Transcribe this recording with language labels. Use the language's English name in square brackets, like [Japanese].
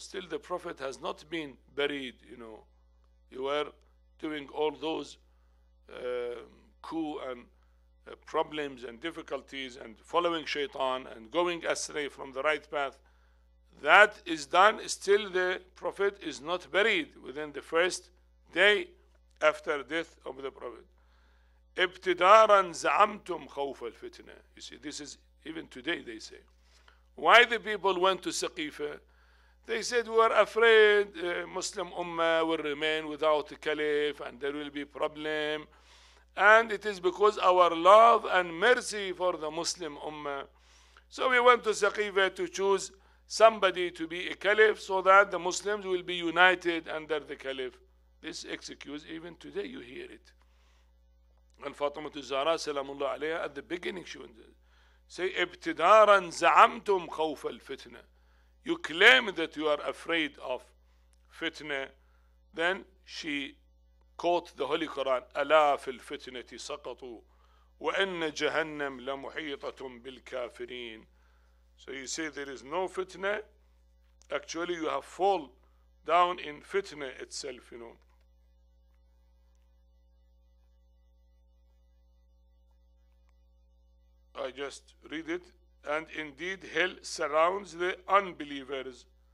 [English] Still the Prophet has not been buried, You were doing all those coup and problems and difficulties and following Shaitan and going astray from the right path. That is done. Still the Prophet is not buried within the first day after death of the Prophet. [Arabic] ابتدارا زعمتم خوف الفتنة. [English] You see, this is even today they say. Why the people went to Saqifa? They said we were afraid Muslim Ummah will remain without a caliph and there will be problem. And it is because our love and mercy for the Muslim Ummah. So we went to Saqifa to choose somebody to be a caliph so that the Muslims will be united under the caliph. This excuse, even today you hear it. And Fatimah Zahra salamullah alayha, at the beginning she would say, [Arabic] ابتدارا زعمتم خوف الفتنة. [English] You claim that you are afraid of fitna. Then she quote the Holy Quran, [Arabic] ألا في الفتنة سقطوا وإن جهنم لمحيطة بالكافرين. [English] So you say there is no fitna. Actually you have fall down in fitna itself, you know. I just read it. And indeed hell surrounds the unbelievers.